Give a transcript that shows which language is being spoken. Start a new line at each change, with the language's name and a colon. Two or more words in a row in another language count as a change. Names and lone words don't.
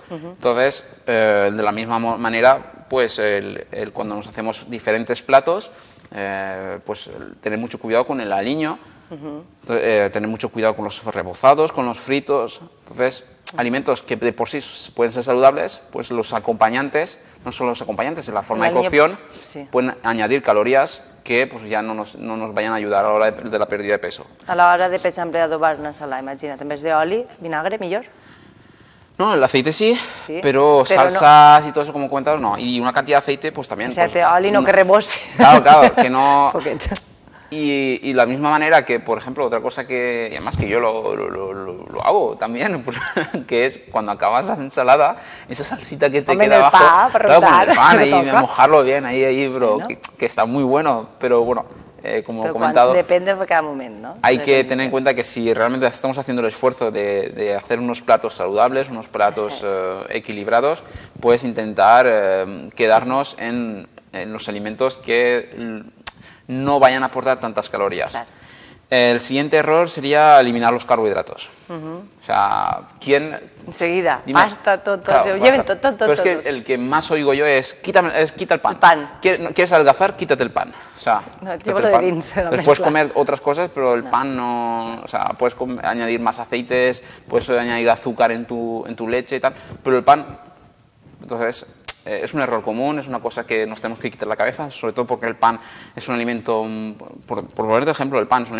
Spanish: Entonces, de la misma manera, pues cuando nos hacemos diferentes platos, pues tener mucho cuidado con el aliño, tener mucho cuidado con los rebozados, con los fritos. Entonces, alimentos que de por sí pueden ser saludables, pues los acompañantes, no solo los acompañantes, en la forma de cocción, pueden añadir calorías que pues, ya no nos vayan a ayudar a la hora de la pérdida de peso.
Catalan: A l'hora de, per exemple, adobar una ensalada, imagina't,
Spanish: en vez
Catalan: d'oli, vinagre, millor?
Spanish: No, el aceite sí, Sí, pero pero salsas y todo eso, como comentas, no. Y una cantidad de aceite, pues también. O sea, pues,
Catalan: oli no que rebose.
Spanish: Claro, que no...
Catalan: Poquet.
Spanish: Y la misma manera que, por ejemplo, otra cosa que, y además que yo lo hago también, pues, que es cuando acabas la ensalada, esa salsita que te Hombre, queda en el abajo, pan, para claro, con el untar, pan, que ahí, toca. mojarlo bien, ahí, bro, Bueno. que está muy bueno, pero bueno, como he
Catalan: Però
Spanish: comentado,
Catalan: depèn de cada moment, no?
Spanish: hay que tener en cuenta que si realmente estamos haciendo el esfuerzo de hacer unos platos saludables, unos platos equilibrados, pues intentar quedarnos en los alimentos que no vayan a aportar tantas calorías. Claro. El siguiente error sería eliminar los carbohidratos. O sea, ¿quién...? Enseguida, Dime.
Catalan: pasta, tot,
Spanish: Claro,
Catalan: tot,
Spanish: basta.
Catalan: lleven tot, tot,
Spanish: Pero es
Catalan: tot.
Spanish: que el que más oigo yo es, quita el pan. El pan. ¿Quieres adelgazar? Quítate el pan. O sea, No, quítate llévalo el de pan.
Catalan: dins, de la
Spanish: Entonces puedes mezcla. comer otras cosas, pero el pan no... O sea, puedes añadir más aceites, puedes añadir azúcar en tu leche y tal, pero el pan... Entonces, es un error común, es una cosa que nos tenemos que quitar la cabeza, sobre todo porque el pan es un alimento, por ponerte ejemplo, el pan es un